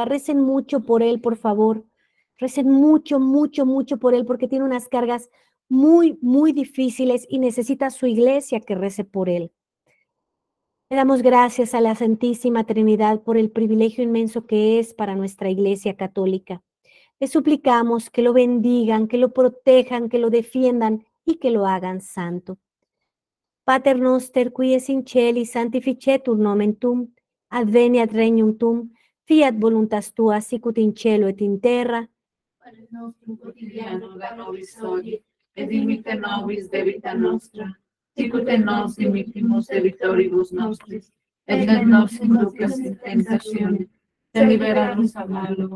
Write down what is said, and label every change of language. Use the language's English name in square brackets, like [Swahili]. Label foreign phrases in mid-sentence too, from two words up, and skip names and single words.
[Spanish] Recen mucho por él, por favor. Recen mucho, mucho, mucho por él porque tiene unas cargas muy, muy difíciles y necesita su iglesia que rece por él. Le damos gracias a la Santísima Trinidad por el privilegio inmenso que es para nuestra Iglesia Católica. Le suplicamos que lo bendigan, que lo protejan, que lo defiendan y que lo hagan santo. [Latin] Pater noster, qui es in cieli, sanctificetur nomen tuum, adveniat regnum tuum, fiat voluntas tua, sicut in cielo et in terra. Pane nostrum quotidianum da nobis hodie, et dimitte nobis debita nostra, sicut et nos dimittimus debitoribus nostris, et ne nos inducas in tentationem, sed libera nos a malo.